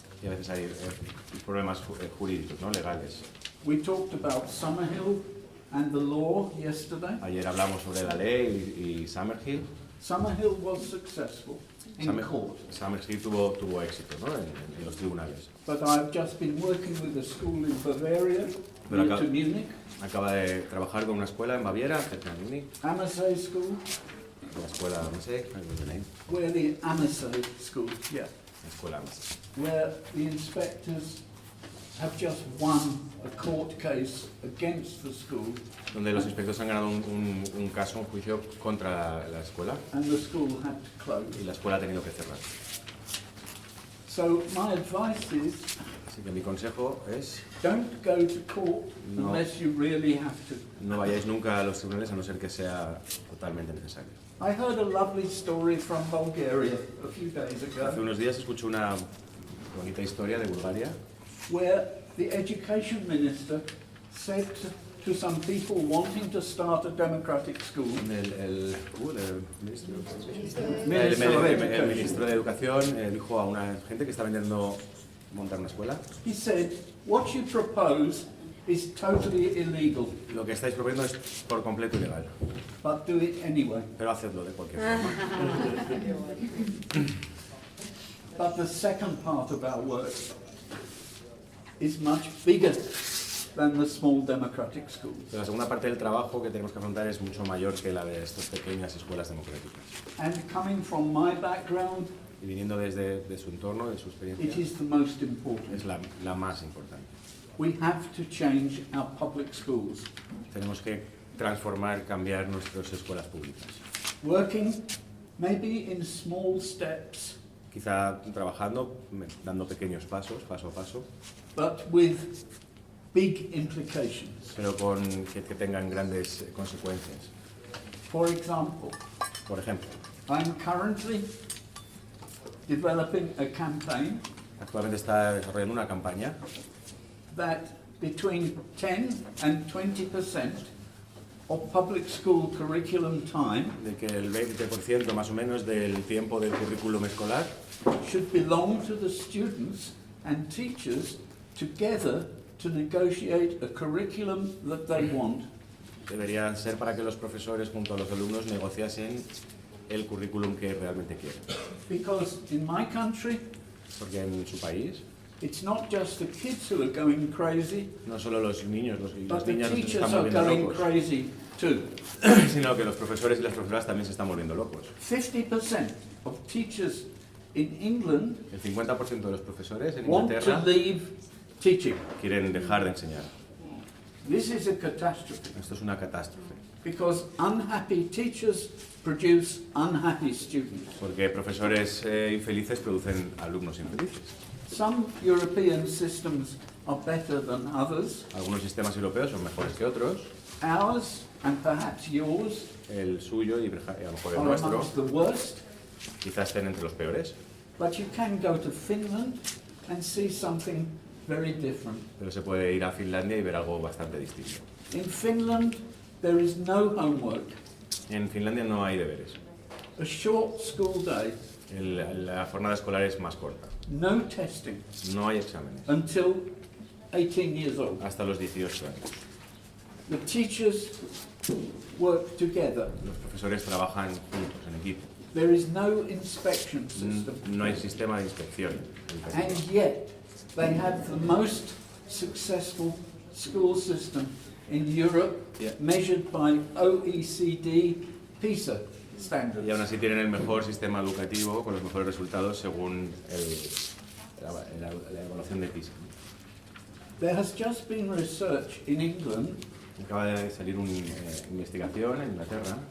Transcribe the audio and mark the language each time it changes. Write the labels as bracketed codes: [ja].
[es] y a veces hay problemas jurídicos, ¿no? Legales. [en] We talked about Summerhill and the law yesterday. [es] Ayer hablamos sobre la ley y Summerhill. [en] Summerhill was successful in court, [es] Summerhill tuvo éxito, ¿no? en los tribunales. [en] but I've just been working with a school in Bavaria, [es] Pero [en] near to Munich, [es] Acaba de trabajar con una escuela en Baviera, cerca de Múnich. [en] Amassay School. La escuela, no sé, I don't know the name. Where the Amassay School, yeah, [es] La escuela más. [en] where the inspectors have just won a court case against the school, [es] Donde los inspectores han ganado un caso, un juicio contra la escuela [en] and the school had to close. [es] y la escuela ha tenido que cerrar. [en] So my advice is, [es] Así que mi consejo es [en] don't go to court [es] No. [en] unless you really have to. [es] no vayáis nunca a los tribunales a no ser que sea totalmente necesario. [en] I heard a lovely story from Bulgaria a few days [es] Hace [en] ago, [es] unos días escuché una bonita historia de Bulgaria [en] where the education minister said to some people wanting to start a democratic school, [es] donde el ministro, [en] Minister of [es] el [en] Education, [es] ministro de Educación dijo a una gente que está vendiendo montar una escuela: [en] he said, what you propose is totally illegal, [es] lo que estáis proponiendo es por completo ilegal, [en] but do it anyway. [es] pero hacedlo de cualquier forma. [en] But the second part of our work is much bigger than the small democratic schools. [es] Pero la segunda parte del trabajo que tenemos que afrontar es mucho mayor que la de estas pequeñas escuelas democráticas. [en] And coming from my background, [es] Y viniendo desde de su entorno, de su [en] it [es] experiencia, [en] is the most important. [es] es la más importante. [en] We have to change our public schools. [es] Tenemos que transformar, cambiar nuestras escuelas públicas. [en] Working maybe in small steps, [es] Quizá trabajando, dando pequeños pasos, paso a paso, [en] but with big implications. [es] pero que tengan grandes consecuencias. [en] For example, [es] Por ejemplo, [en] I'm currently developing a campaign [es] actualmente está desarrollando una campaña [en] that between 10 and 20% of public school curriculum time [es] de que el 20% más o menos del tiempo del currículum escolar [en] should belong to the students and teachers together to negotiate a curriculum that they want. [es] debería ser para que los profesores junto a los alumnos negociasen el currículum que realmente quieren. [en] Because in my country, [es] Porque en su país [en] it's not just the kids who are going crazy, [es] no solo los niños y [en] but [es] las [en] the [es] niñas se [en] teachers [es] están [en] are [es] volviendo [en] going [es] locos, [en] crazy too. [es] sino que los profesores y las profesoras también se están volviendo locos. [en] 50% of teachers in England [es] El 50% de los profesores en [en] want to [es] Inglaterra [en] leave teaching. [es] quieren dejar de enseñar. [en] This is a catastrophe [es] Esto es una catástrofe, [en] because unhappy teachers produce unhappy students. [es] porque profesores infelices producen alumnos infelices. [en] Some European systems are better than others. [es] Algunos sistemas europeos son mejores que otros, [en] Ours, and perhaps yours, [es] el suyo y a lo mejor el [en] are [es] nuestro [en] amongst the worst. [es] quizás estén entre los peores, [en] But you can go to Finland and see something very different. [es] pero se puede ir a Finlandia y ver algo bastante distinto. [en] In Finland, there is no homework. [es] En Finlandia no hay deberes. [en] A short school day, [es] La jornada escolar es más corta. [en] no testing [es] No hay exámenes [en] until 18 years old. [es] hasta los 18 años. [en] The teachers work together. [es] Los profesores trabajan juntos, en equipo. [en] There is no inspection system. [es] No hay sistema de inspección. [en] And yet, they have the most successful school system in Europe, Yeah. measured by OECD PISA standards. [es] Y aún así tienen el mejor sistema educativo con los mejores resultados según la evaluación de PISA. [en] There has just been research in England [es] Acaba de salir una investigación en Inglaterra